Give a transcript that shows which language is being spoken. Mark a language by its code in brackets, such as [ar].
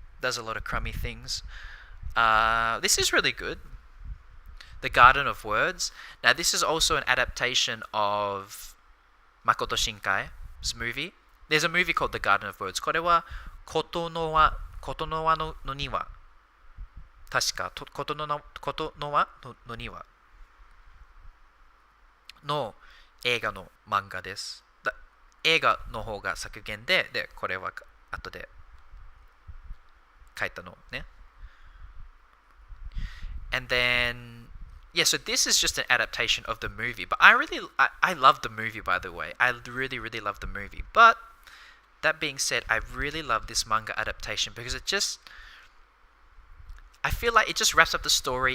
[en] Does a lot of crummy things. This is really good. The Garden of Words. Now, this is also an adaptation of Makoto Shinkai's movie. There's a movie called The Garden of Words. [ja] これはことの輪の庭。確か、ことの輪の庭の映画の漫画です。映画の方が削減で、これは後で書いたのね。 [en] And then, yeah, so this is just an adaptation of the movie. But I love the movie, by the way. I really, really love the movie. But that being said, I really love this manga adaptation because I feel like it just wraps up the story.